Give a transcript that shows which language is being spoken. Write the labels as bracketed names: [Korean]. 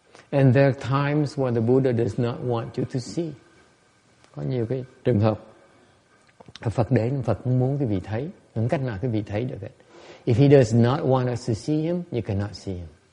[English] And there are times when the Buddha does not want you to see. [Vietnamese] Có nhiều cái trường hợp Phật đến, Phật cũng muốn quý vị thấy. Những cách nào quý vị thấy được. [English] If he does not want us to see him, you cannot see him.